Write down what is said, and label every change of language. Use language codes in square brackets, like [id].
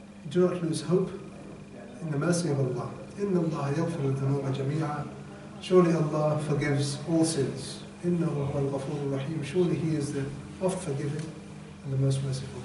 [en] Do not lose hope in the mercy of Allah. [ar] إن الله يغفر الذنوب جميعا. [en] Surely Allah forgives all sins. [ar] إنه هو الغفور الرحيم. [en] Surely He is the oft forgiving and the most merciful.